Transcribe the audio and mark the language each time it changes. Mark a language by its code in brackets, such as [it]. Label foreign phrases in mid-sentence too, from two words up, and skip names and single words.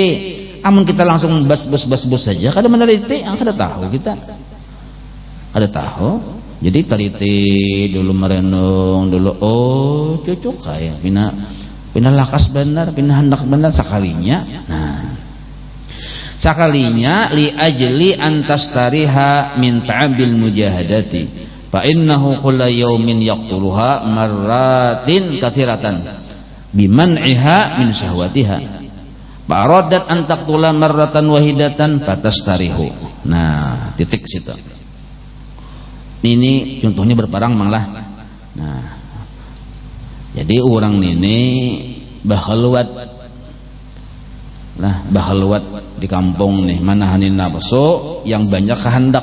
[bjn] Amun kita langsung bas saja, kada meneliti, kada tahu kita, kada tahu. Jadi teliti dulu, merenung dulu, cocok kayak pina lakas benar, pina hendak benar sekalinya. Nah sakalinya [ar] لأجل أن تستريح من تعب المجاهدة فإنه كل يوم يقتلها مرات كثيرة بمنعها من شهوتها فأرادت أن تقتلها مرة واحدة فتستريح. [bjn] Nah, titik situ. Ini contohnya berperang malah. Nah, jadi orang ini bahaluat lah, bahaluat di kampung nih manahanin nafsu yang banyak kehendak.